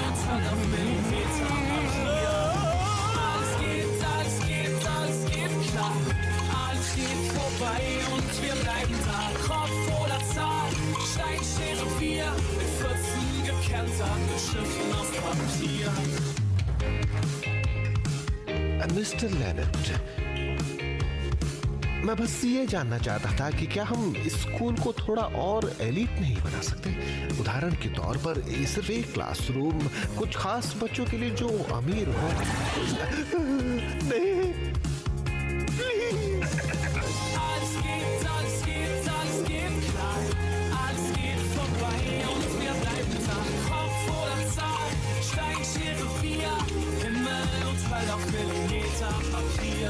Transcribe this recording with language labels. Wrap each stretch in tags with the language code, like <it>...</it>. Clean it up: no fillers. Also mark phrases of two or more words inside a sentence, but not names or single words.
<de>Fall auf Millimeter Papier. Alles geht klar. Alles geht vorbei und wir bleiben da. Kopf oder Zahl, Stein, Schere, wir mit 14 gekenterten Schriften aus Papier.</de> <hi>मिस्टर लेनेट, मैं बस ये जानना चाहता था कि क्या हम स्कूल को थोड़ा और एलीट नहीं बना सकते? उदाहरण के तौर पर सिर्फ एक क्लासरूम कुछ खास बच्चों के लिए जो अमीर हो। नहीं,</hi> <de>Alles geht klar. Alles geht vorbei und wir bleiben da. Kopf oder Zahl, Stein, Schere, wir, Himmel und Fall auf Millimeter Papier.</de>